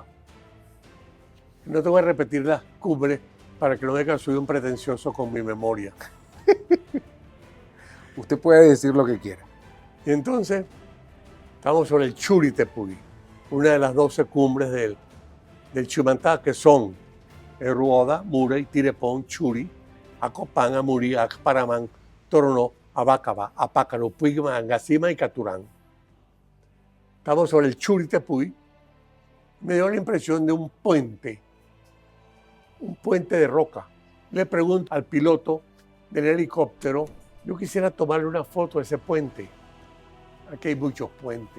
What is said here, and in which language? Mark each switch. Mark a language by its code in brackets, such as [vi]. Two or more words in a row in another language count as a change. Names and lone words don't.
[es] No te voy a repetir las cumbres para que no diga que soy un pretencioso con mi memoria. Usted puede decir lo que quiera. Y entonces, estamos sobre el Churi-Tepuy, una de las 12 cumbres del Chimantá, que son Ruoda, Murey, Tirepón, Churi, Acopán, Amurí, Acparamán, Toronó, Abacaba, Apácaro, Puigma, Angacima y Caturán. Estamos sobre el Churi-Tepuy. Me dio la impresión de un puente de roca. Le pregunto al piloto del helicóptero, yo quisiera tomarle una foto de ese puente. Aquí hay muchos puentes.